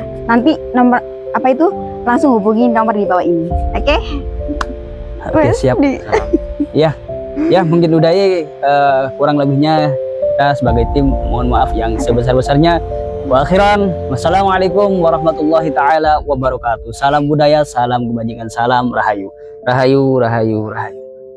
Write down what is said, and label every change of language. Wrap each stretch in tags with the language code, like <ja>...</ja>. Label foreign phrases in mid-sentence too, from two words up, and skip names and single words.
<id>Nanti nomor apa itu langsung hubungi nomor di bawah ini. Oke? Oke, siap. Ya mungkin udahi, kurang lebihnya kita sebagai tim mohon maaf yang sebesar-besarnya.</id> <ar>وآخرًا، والسلام عليكم ورحمة الله تعالى وبركاته.</ar> <id>Salam budaya, salam kebajikan, salam rahayu. Rahayu, rahayu, rahayu.</id>